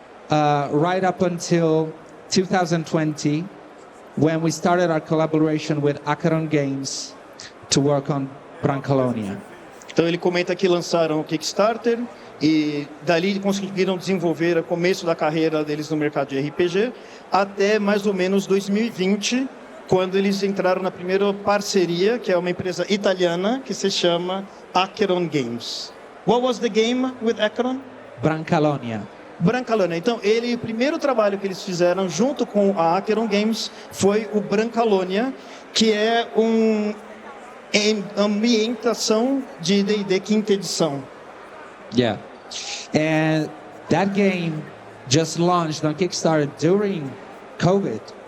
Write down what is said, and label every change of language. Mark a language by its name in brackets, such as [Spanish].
[English] Right up until 2020, when we started our collaboration with Acheron Games to work on Brancalonia. [Portuguese] Então ele comenta que lançaram o Kickstarter e dali conseguiram desenvolver o começo da carreira deles no mercado de RPG até mais ou menos 2020, quando eles entraram na primeira parceria, que é uma empresa italiana que se chama Acheron Games. [English] What was the game with Acheron? Brancalonia. Brancalonia. [Portuguese] Então, o primeiro trabalho que eles fizeram junto com a Acheron Games foi o Brancalonia, que é uma ambientação de D&D quinta edição. [English] Yeah. And that game just launched on Kickstarter during COVID.